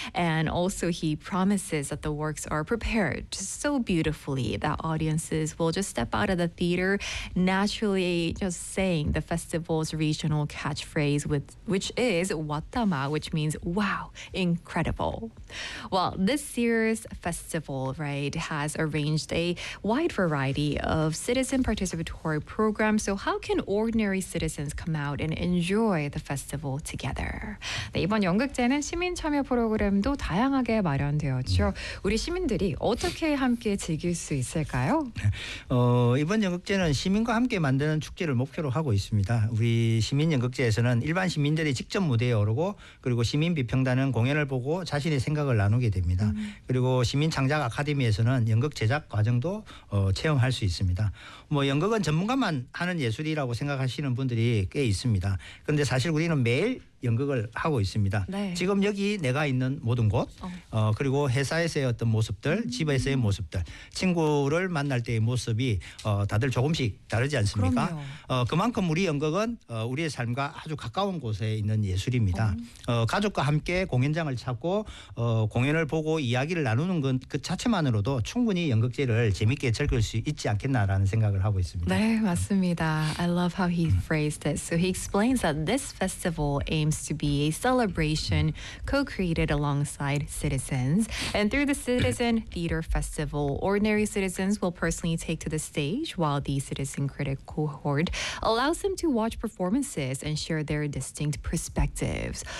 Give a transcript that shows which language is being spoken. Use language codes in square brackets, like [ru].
[en] And also he promises that the works are prepared so beautifully that audiences will just step out of the theater, naturally just saying the festival's regional catchphrase, which is 왔다마, which means wow, incredible. Well, this year's festival, right, has arranged a wide variety of citizen participatory programs. So how can ordinary citizens come out and enjoy the festival together? [ko] 네, 이번 연극제는 시민 참여 프로그램도 다양하게 마련되었죠. 우리 시민들이 어떻게 함께 즐길 수 있을까요? 이번 연극제는 시민과 함께 만드는 축제를 목표로 하고 있습니다. 우리 시민 연극제에서는 일반 시민들이 직접 무대에 오르고 그리고 시민 비평단은 공연을 보고 자신의 생각을 나누게 됩니다. 그리고 시민 창작 아카데미에서는 연극 제작 과정도 체험할 수 있습니다. 뭐 연극은 전문가만 하는 예술이라고 생각하시는 분들이 꽤 있습니다. 그런데 사실 우리는 매일 연극을 하고 있습니다. 네. 지금 여기 내가 있는 모든 곳, 그리고 회사에서의 어떤 모습들, 집에서의 모습들, 친구를 만날 때의 모습이 다들 조금씩 다르지 않습니까? 그만큼 우리 연극은 우리의 삶과 아주 가까운 곳에 있는 예술입니다. 가족과 함께 공연장을 찾고 공연을 보고 이야기를 나누는 것 그 자체만으로도 충분히 연극제를 재밌게 즐길 수 있지 않겠나라는 생각을 하고 있습니다. 네, 맞습니다. [en] I love how he phrased it. So he explains that this festival aims to be a celebration co-created alongside citizens. And through the Citizen Theater Festival, ordinary citizens will personally take to the stage while the citizen critic cohort allows them to watch performances and share their distinct perspectives.